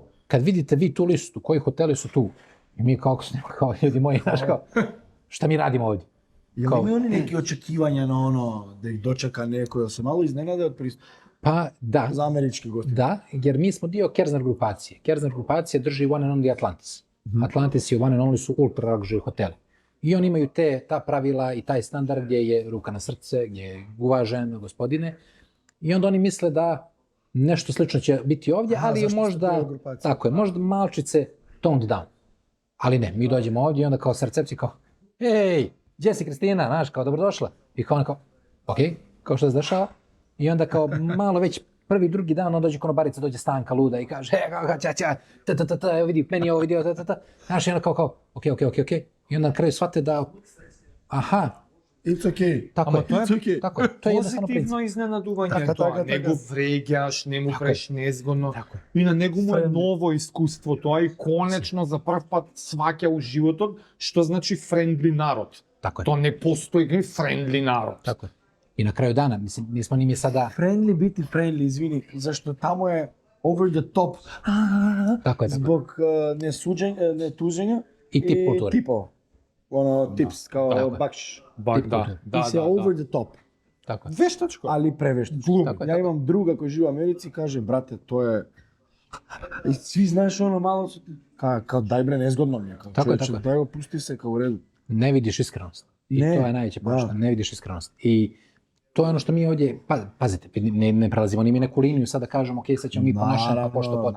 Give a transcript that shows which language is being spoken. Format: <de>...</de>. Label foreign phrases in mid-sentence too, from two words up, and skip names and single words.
<bs>Kad vidite vi tu listu, koji hoteli su tu, i mi kao ljudi moji, znaš kao, šta mi radimo ovdje? Jel imaju oni neki očekivanja na ono, da ih dočeka neko, jel se malo iznenade od pristupa? Pa da. Za američki gosti. Da, jer mi smo dio Kerzner grupacije. Kerzner grupacija drži One and Only Atlantis. Atlantis i One and Only su</bs> <en>ultra luxury</en> <bs>hoteli. I oni imaju ta pravila i taj standard gdje je ruka na srce, gdje je uvažen gospodine. I onda oni misle da nešto slično će biti ovdje, ali je možda, tako je, možda malčice</bs> <en>toned down.</en> <bs>Ali ne, mi dođemo ovdje i onda kao sa recepcije kao, ej, gdje si Kristina, znaš, kao dobrodošla. I kao ona kao, okej, kao što se dešava. I onda kao malo već prvi, drugi dan, onda dođe konobarica, dođe Stanka luda i kaže, evo vidi, meni je ovo vidio, znaš, i onda kao, okej. I onda na kraju shvate da, aha,</bs> <en>it's okay.</en> <bs>Tako je, tako je. To je</bs> <mk>позитивно изненадување тоа, не го вреѓаш, не му правиш незгодно. И на него му е ново искуство тоа и конечно за прв пат сваќа у животот што значи френдли народ.</mk> <bs>Tako je.</bs> <mk>То не постои френдли народ.</mk> <bs>Tako je. I na kraju dana, mislim, nismo ni mi sada... Friendly biti friendly, izvini, zašto tamo je</bs> <en>over the top.</en> <bs>Tako je. Zbog netuženja I tip kulture. Tipo. Ono, tips, kao bakšiš.</bs> <mk>Да,</mk> <bs>Ti se</bs> <en>over the top.</en> <bs>Tako je.</bs> <mk>Вештачко.</mk> <bs>Ali preveštačko. Ja imam druga koji živi u Americi i kaže, brate, to je... I svi znaš ono malo su ti... Kao daj bre, nezgodno mi je. Tako je. Daj go, pusti se kao u redu. Ne vidiš iskrenost. I to je najveće pošto. Ne vidiš iskrenost. I to je ono što mi ovdje, pazite, ne prelazimo ni mi neku liniju sad da kažemo, ok, sad ćemo mi ponašati pa pošto pot.</bs>